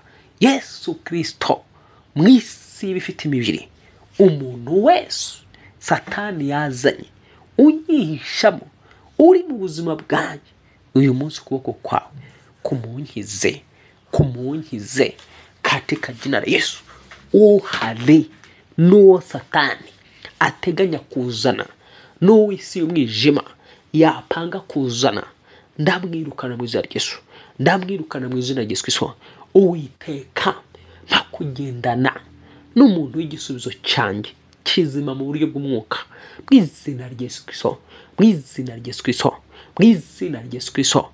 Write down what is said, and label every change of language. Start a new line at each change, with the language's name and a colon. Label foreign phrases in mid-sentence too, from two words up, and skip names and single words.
Kinyarwanda: Yesu Kristo mu isi bifite imibiri, umuntu wese Satani yazanye unyihishamo uri mu buzima bwanjye, uyu munsi ukuboko kwawe kumunkize
Swahili: katika jina la Yesu.
Kinyarwanda: Uhari n'uwo Satani ateganya kuzana, n'uwo isi y'umwijima yapanga kuzana, ndamwirukana mu izina rya Yesu, ndamwirukana mu izina rya Yesu Kristo. Uwiteka ntakugendana n'umuntu w'igisubizo cyanjye kizima mu buryo bw'umwuka, mu izina rya Yesu Kristo, mu izina rya Yesu Kristo, mu izina rya Yesu Kristo.